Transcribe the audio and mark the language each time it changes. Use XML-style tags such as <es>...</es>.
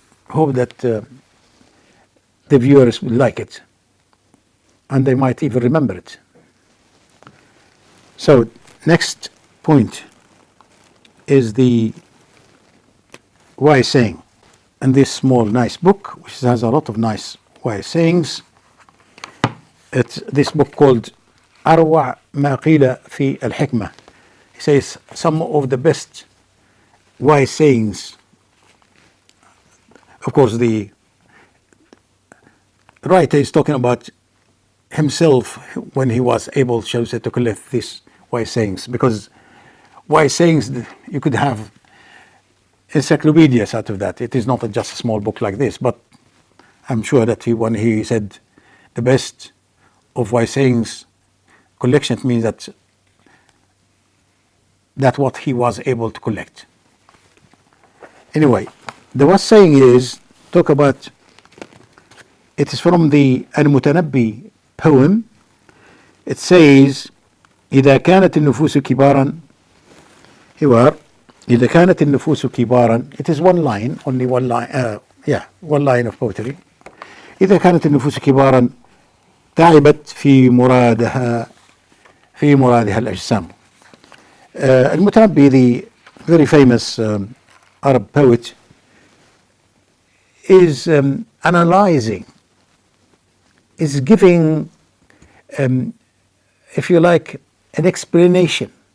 <en>Hope that the viewers will like it, and they might even remember it. So, next point is the wise saying. And this small nice book, which has a lot of nice wise sayings. It's this book called</en> <ar>أروع ما قيل في الحكمة.</ar> <en>He says some of the best wise sayings. Of course, the writer is talking about himself when he was able, shall we say, to collect these wise sayings, because wise sayings, you could have encyclopedias out of that. It is not just a small book like this, but I'm sure that when he said the best of wise sayings collection, it means that what he was able to collect. Anyway, the wise saying is, talk about, it is from the Al-Mutanabbi poem. It says,</en> <ar>إذا كانت النفوس كبارا حوار إذا كانت النفوس كبارا.</ar> <en>It is one line, only one line, one line of poetry.</en> <ar>إذا كانت النفوس كبارا تعبت في مرادها الأجسام.</ar> <en>المتنبي, the very famous Arab poet, is analyzing, is giving, if you like, an explanation,</en>